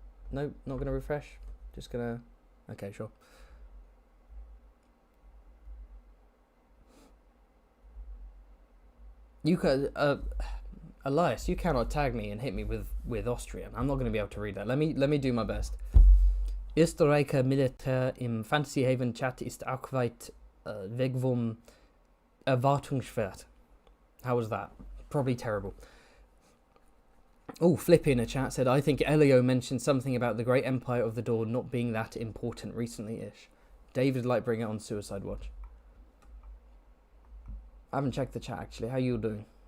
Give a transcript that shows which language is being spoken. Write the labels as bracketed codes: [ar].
[en] No, not going to refresh. Just going to... Okay, sure. You could... Elias, you cannot tag me and hit me with Austrian. I'm not going to be able to read that. Let me do my best. [de] Österreicher Militär im Fantasyhaven Chat ist auch weit weg vom Erwartungswert. [en] How was that? Probably terrible. Oh, Flippy in a chat said, I think Elio mentioned something about the Great Empire of the Dawn not being that important recently-ish. David would like bring it on Suicide Watch. I haven't checked the chat, actually. How you doing?